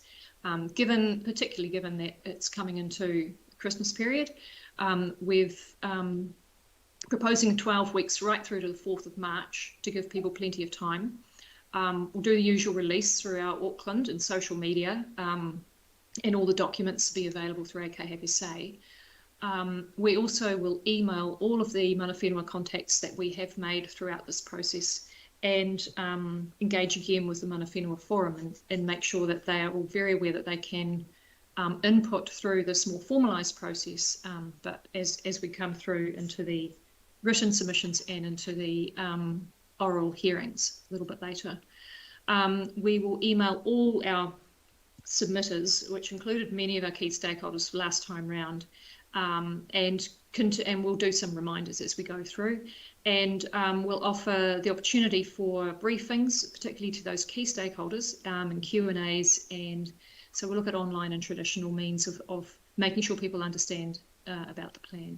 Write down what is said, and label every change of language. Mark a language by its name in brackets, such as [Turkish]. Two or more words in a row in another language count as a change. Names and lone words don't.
[English] Particularly given that it's coming into the Christmas period, we've proposing 12 weeks right through to the 4th of March to give people plenty of time. We'll do the usual release through our Auckland and social media, and all the documents will be available through AKHSA. We also will email all of the [Māori] mana whenua [English] contacts that we have made throughout this process and engage again with the [Māori] mana whenua [English] forum and make sure that they are all very aware that they can input through this more formalised process, but as we come through into the written submissions and into the oral hearings a little bit later. We will email all our submitters, which included many of our key stakeholders last time round, and we'll do some reminders as we go through, and we'll offer the opportunity for briefings, particularly to those key stakeholders, and Q&As, and so we'll look at online and traditional means of making sure people understand about the plan.